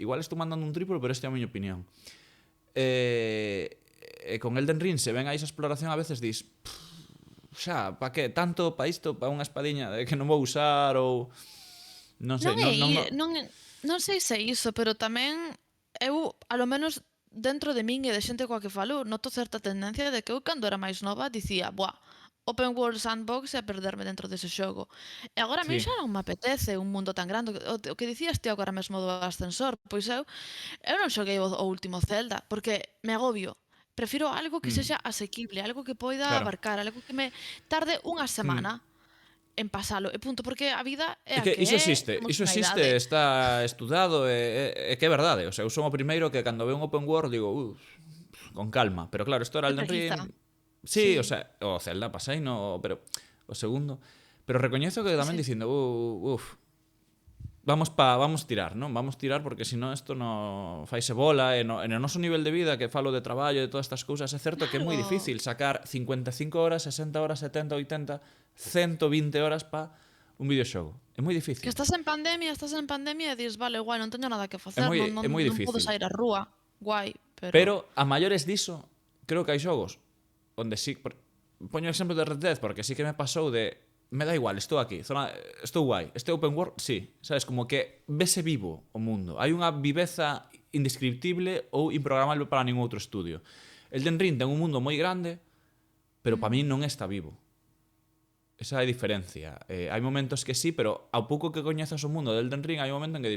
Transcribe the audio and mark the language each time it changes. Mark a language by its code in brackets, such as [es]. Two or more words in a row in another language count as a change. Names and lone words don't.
[gl] Igual estou mandando un triplo, pero esta é a miña opinión. Con Elden Ring se ven aí esa exploración a veces dis xa, pa que tanto pa isto, pa unha espadiña que non vou usar ou non sei, Non sei se iso, pero tamén eu, [es] a lo menos [gl] dentro de min e de xente coa que falo, noto certa tendencia de que eu cando era máis nova dicía, buah, [en] open world sandbox [gl] e a perderme dentro dese xogo. E agora a mí Sí. xa non me apetece un mundo tan grande. O que dicías ti agora mesmo do ascensor, pois eu non xoguei o último Zelda, porque me agobio. Prefiro algo que sexa asequible, algo que poida Claro. abarcar, algo que me tarde unha semana en pasalo, e punto, porque a vida é É a que que iso é, existe, temos iso unha existe, idade. está estudado e que é verdade. [es] O sea, [gl] eu son o primeiro que cando veo un [en] open world [gl] digo, con calma. Pero claro, isto era Que Elden preguiza. Ring. Sí, o Sí. sea, o Zelda pasei, no, pero o segundo. Pero recoñezo que tamén Sí. dicindo, vamos tirar, non? Vamos tirar porque senón isto no faise bola e no noso nivel de vida que falo de traballo e de todas estas cousas, é certo que é moi Claro. difícil sacar 55 horas, 60 horas, 70, 80, 120 horas pa un videoxogo. É moi difícil. Que estás en pandemia e dis, vale, guai, non teño nada que facer, É moi non podo difícil. sair á rúa, guai, pero... Pero a maiores diso, creo que hai xogos onde sí, poño o exemplo de Red Dead porque sí que me pasou de me da igual, estou aquí, estou guai, este [en] open world, [gl] sí, sabes, como que vese vivo o mundo. Hai unha viveza indescriptible ou improgramable para ningún outro estudio. Elden Ring ten un mundo moi grande, pero para mí non está vivo. Esa é a diferencia. Hai momentos que sí, pero ao pouco que coñezas o mundo de Elden Ring hai un momento en que dis,